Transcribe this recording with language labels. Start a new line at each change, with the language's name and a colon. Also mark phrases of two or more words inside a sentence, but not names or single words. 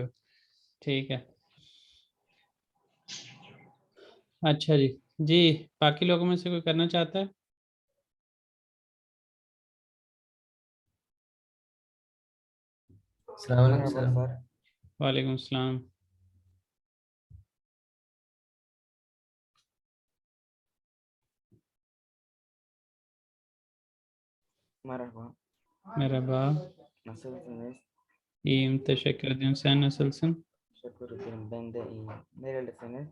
Hindi: ठीक है। अच्छा जी। जी, बाकी लोगों में से कोई करना चाहता है?
Arabic: السلام عليكم सर। وعليكم السلام.
Turkish: Merhaba. merhaba। Nasılsınız? İyiyim, teşekkür ederim। Sen nasılsın? Teşekkür ederim. Ben de iyiyim. Nerelisiniz?